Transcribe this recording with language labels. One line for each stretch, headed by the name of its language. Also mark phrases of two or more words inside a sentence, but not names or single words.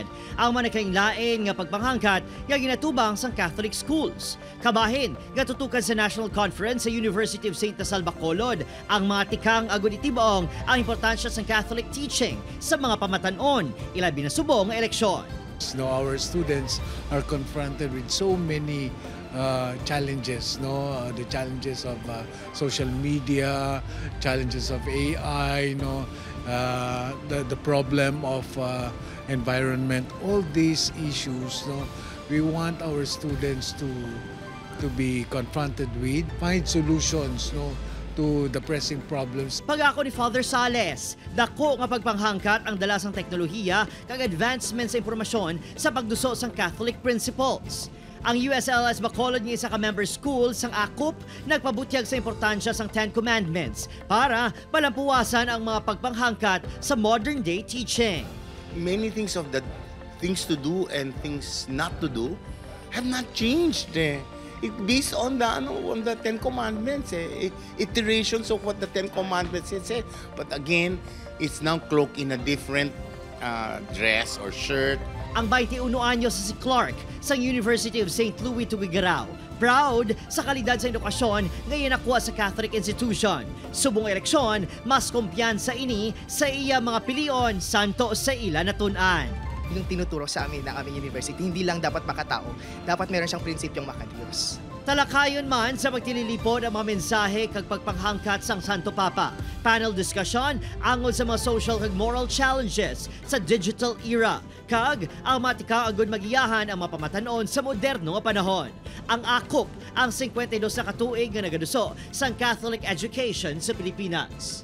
Hiligaynon: Ang manakainglain nga pagpanghangkat nga ginatubang sang
English: Catholic schools.
Hiligaynon: Kabahin nga tutukan sa National Conference sa University of St. Nasal Bacolod ang mga tikang agud itibong ang importansya sang
English: Catholic teaching
Hiligaynon: sa mga pamatanon, ilabi na subong nga eleksyon.
English: No, our students are confronted with so many challenges, the challenges of social media, challenges of AI, the problem of environment, all these issues, we want our students to be confronted with, find solutions, to the pressing problems.
Hiligaynon: Pag-ako ni Father Sales, dako nga pagpanghangkat ang dalasang teknolohiya kag advancement sa impormasyon sa pagduso sang
English: Catholic principles.
Hiligaynon: Ang USLS Bacolod nga isa ka
English: member school
Hiligaynon: sang AKUP nagpabutyag sa importansya sang 10 Commandments para palampuwasan ang mga pagpanghangkat sa
English: modern day teaching. Many things of the things to do and things not to do have not changed. It based on the 10 Commandments, iterations of what the 10 Commandments say. But again, it's now cloaked in a different dress or shirt.
Hiligaynon: Ang 21 anyos si Clark sa University of St. Louis Tubigaraw. Proud sa kalidad sa edukasyon ngayon nakuha sa Catholic institution. Subong eleksyon, mas kumpiyansa ini sa iya mga pilion santo sa ila natunan.
Filipino: Yung tinuturo sa amin ng aming university, hindi lang dapat makatao, dapat meron siyang prinsipyong makadiyos.
Hiligaynon: Talakayon man sa pagtililipod ang mga mensahe kag pagpanghangkat sang Santo Papa.
English: Panel discussion
Hiligaynon: angod sa mga social kag
English: moral challenges
Hiligaynon: sa
English: digital era.
Hiligaynon: Kag ang matika agud magiyahan ang mga pamatanon sa moderno nga panahon. Ang AKUP ang 52 na katuig nga nagaduso sang
English: Catholic education
Hiligaynon: sa Pilipinas.